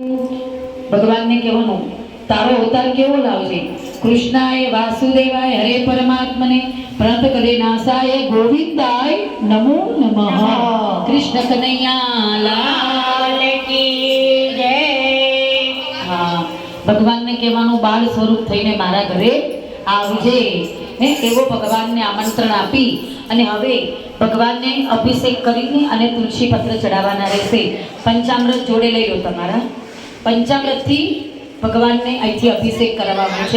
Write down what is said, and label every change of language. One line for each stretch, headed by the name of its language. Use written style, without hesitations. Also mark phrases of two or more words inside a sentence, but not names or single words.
Gujarati: ભગવાન ને કહેવાનું તારો અવતાર કેવો લાવજે।
Sanskrit: કૃષ્ણાય વાસુદેવાય હરે પરમાત્મને પ્रणत करे नासाय गोविंदाय नमो नमः।
Hindi: कृष्ण कन्हैया लाल की जय।
Gujarati: હાં, ભગવાન ને કહેવાનું બાળ સ્વરૂપ થઈને મારા ઘરે આવજે ને એવો ભગવાનને આમંત્રણ આપી અને હવે ભગવાનને અભિષેક કરીને અને તુલસી પત્ર ચડાવવાના રહેશે। પંચામૃત જોડે લઈ લો તમારા। પંચામૃતથી ભગવાનને અહીંથી અભિષેક કરાવવાનો છે।